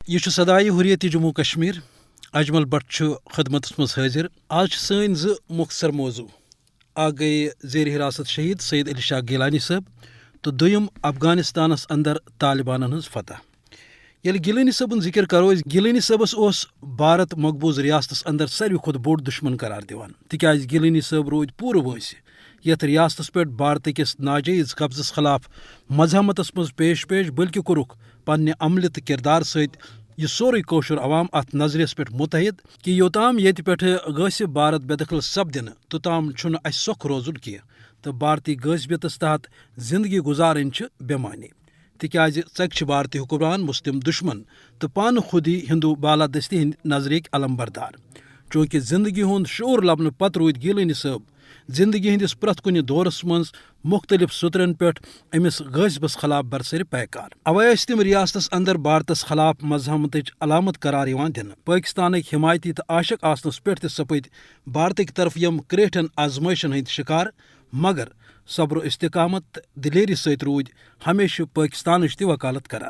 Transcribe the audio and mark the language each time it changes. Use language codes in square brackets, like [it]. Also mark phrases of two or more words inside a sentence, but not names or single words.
[ks] یہ سدائے حریت جموں کشمیر اجمل بٹ خدمت مز حاضر. آج سن مختصر موضوع. اکھ گئی زیر حراست شہید سید علی شاہ گیلانی صاحب تو دویم افغانستانس اندر طالبان ہز فتح. یل گیلانی صبن ذکر کرو گیلانی صبس بھارت مقبوض ریاستس اندر ساروی کھت بوڑ دشمن قرار دیوان تکیاز گیلانی صاحب رود پورٕ وٲنٛسہِ یتھ ریاستس پہ بھارت کس ناجائز قبضس خلاف مزاحمتس مز پیش بلکہ کورک پنہ عملہ تو کردار ست یہ سوری کوشر عوام ات نظریس پہ متحد کہ یوتام یت پہ غٲصِب بھارت بے دخل سپدنہ توتام چھُنہٕ اسہِ سۄکھ روزُن کینٛہہ تہٕ بھارتی غٲصبیتس تحت زندگی گزارٕنۍ چھِ بے معنی تکیازِ ژکہِ چھِ بھارتی حکمران مسلم دشمن تو پانہٕ خودی ہندو بالادستی ہند نظرک علم بردار. چونکہ زندگی ہند شعور لبنہ پتہ رود گیلانی صاحب زندگی ہندس پرٛٮ۪تھ کُنہِ دورس منٛز مختلف سطرن پہ امس غٲصبس خلاف برسر پیکار. اوے ٲسۍ تِم ریاستس اندر بھارتس خلاف مزاحمتٕچ علامت قرار یوان دِنہٕ. پٲکستانٕکۍ حمایتی تو عاشق آسنس پٮ۪ٹھ تہِ سپٕدۍ بھارتٕکۍ طرف یم کرٛیٹھٮ۪ن آزمٲیشن ہٕنٛدۍ شکار مگر صبر و استقامت تہٕ دلیری سۭتۍ روٗدۍ ہمیشہ پٲکستانٕچ تہِ وکالت کران.